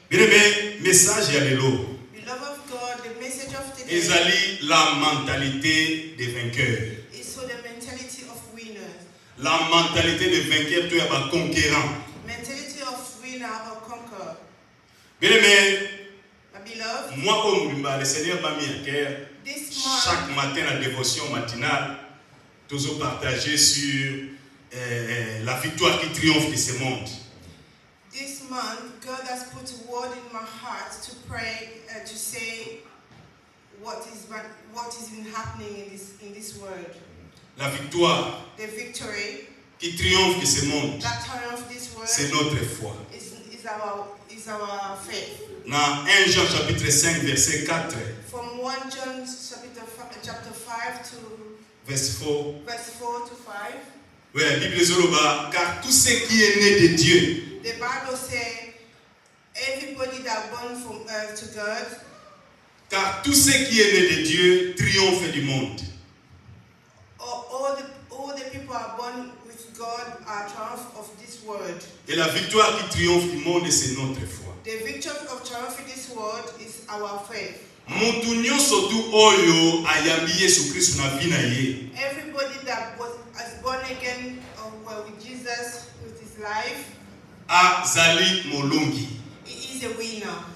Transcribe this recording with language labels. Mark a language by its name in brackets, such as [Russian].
[French] Bien-aimé, message à l'élo. [English] Beloved of God, the message of today [French] Ezali la mentalité des vainqueurs. [English] is for the mentality of winners. [French] La mentalité des vainqueurs, tu es un conquérant. [English] Mentality of winner or conqueror. [French] Bien aimé, [English] My beloved, [French] moi comme le Seigneur m'a mis à cœur, [English] this month, [French] chaque matin la dévotion matinale, toujours partager sur la victoire qui triomphe de ce monde. [English] this month, God has put a word in my heart to pray, to say what is been happening in this world. [French] La victoire [English] The victory [French] qui triomphe de ce monde, [English] that triumphs this world [French] c'est notre foi. [English] is our faith. [French] Dans 1 Jean chapitre 5 verset 4, [English] From 1 John chapter 5 to [French] verset 4. [English] verse 4 to 5, [French] Oui, la Bible Zoroba, car tout ce qui est né de Dieu, [English] the Bible says everybody that born from earth to God, [French] car tout ce qui est né de Dieu triomphe du monde. [English] all the people are born with God are triumph of this world. [French] Et la victoire qui triomphe du monde, c'est notre foi. [English] The victory of triumph in this world is our faith. [Lingala] Mutu nyonso tu oyo ayambi Yesu Kristo na vie na ye, [English] Everybody that was born again with Jesus, with his life, [Lingala] azali molongi. [English] he is a winner.